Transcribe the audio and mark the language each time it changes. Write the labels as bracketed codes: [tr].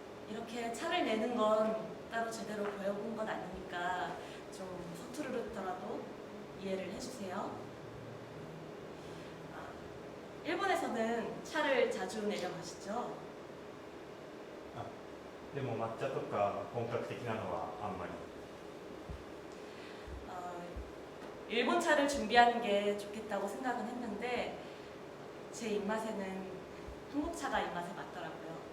[ko] 이렇게 차를 내는 건 따로 제대로 배워본 건 아니니까 좀 서투르더라도 이해를 해주세요. 일본에서는 차를 자주 내려 마시죠? [ja] でも抹茶とか本格的なのはあんまり。 [ko] 일본 차를 준비하는 게 좋겠다고 생각은 했는데 제 입맛에는 한국차가 입맛에 맞더라고요.